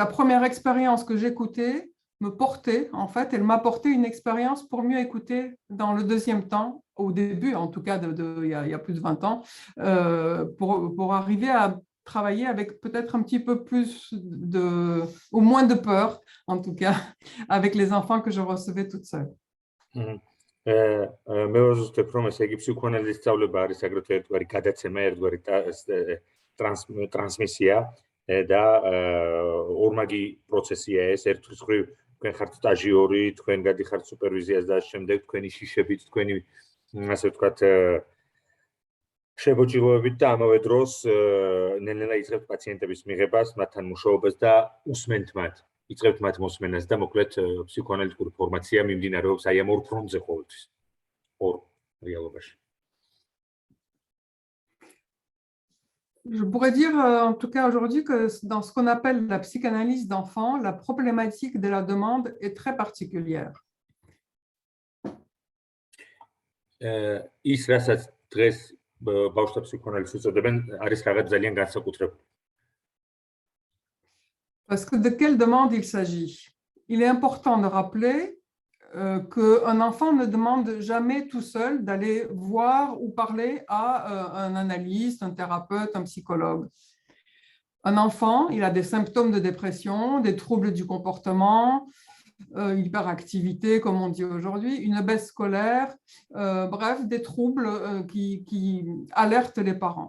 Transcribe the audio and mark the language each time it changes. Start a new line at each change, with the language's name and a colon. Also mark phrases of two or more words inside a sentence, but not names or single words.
French: première expérience que j'écoutais me portait, en fait, elle m'apportait une expérience pour mieux écouter dans le deuxième temps, au début, en tout cas, il y a plus de 20 ans, pour arriver à travailler avec peut-être un petit peu plus ou moins de peur, en tout cas, avec les enfants que je recevais toute seule.
Georgian: მე ვაზუსტებ, რომ ესე იგი ფსიქოანალიზის სწავლება არის აგრეთვე ერთგვარი გადაცემა, ერთგვარი ტრანსმისია და ორმაგი პროცესია ეს. ერთვის ხრივ თქვენ ხართ სტაჟიორი, თქვენ გადიხართ სუპერვიზიას და შემდეგ თქვენი შიშებით, თქვენი ასე ვთქვათ, შებოჭილოებით და ამავე დროს ნელ-ნელა იწყებთ პაციენტების მიღებას, მათთან მუშაობას და უსმენთ მათ, იწყებთ მათ მოსმენას და მოკლედ ფსიქოანალიტიკური ფორმაცია მიმდინარეობს აი ამ ორ ფრონტზე ყოველთვის. ორ რეალობაში.
French: Je pourrais dire en tout cas aujourd'hui que dans ce qu'on appelle la psychanalyse d'enfant, la problématique de la demande est très particulière.
Georgian: ის რასაც დღეს ბავშვთა ფსიქოანალიზს უწოდებენ, არის რაღაც ძალიან განსაკუთრებული.
French: Parce que de quelle demande il s'agit? Il est important de rappeler qu'un enfant ne demande jamais tout seul d'aller voir ou parler à un analyste, un thérapeute, un psychologue. Un enfant, il a des symptômes de dépression, des troubles du comportement, hyperactivité, comme on dit aujourd'hui, une baisse scolaire, bref, des troubles qui alertent les parents.